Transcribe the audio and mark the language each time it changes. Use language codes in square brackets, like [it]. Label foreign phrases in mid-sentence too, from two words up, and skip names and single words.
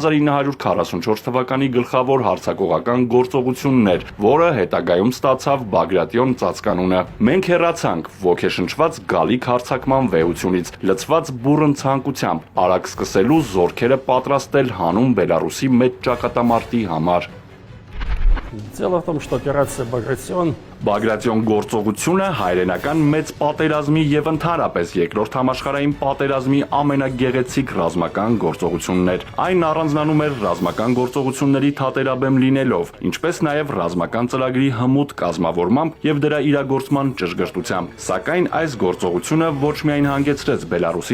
[hy] 1944 թվականի գլխավոր հարձակողական գործողությունն էր, որը հետագայում ստացավ Բագրատյան ծածկանունը։ Մենք հեռացանք ոգեշնչված գալիք հարձակման վեհությունից, լցված բուռն ցանկությամբ, արագ սկսելու զորքերը պատրաստել հանուն Բելարուսի մեծ ճակատամարտի համար։ [ru] Дело в том, что операция «Багратион» [hy] Բագրատյան գործողությունը հայրենական մեծ պատերազմի եւ ընդհանրապես երկրորդ համաշխարհային պատերազմի ամենագեղեցիկ ռազմական գործողությունն էր։ Այն առանձնանում էր ռազմական գործողությունների թատերաբեմ լինելով, ինչպես նաեւ ռազմական ծրագրի հմուտ կազմավորմամբ եւ դրա իրագործման ճշգրտությամբ։ Սակայն այս գործողությունը ոչ միայն հանգեցրեց Բելարուսի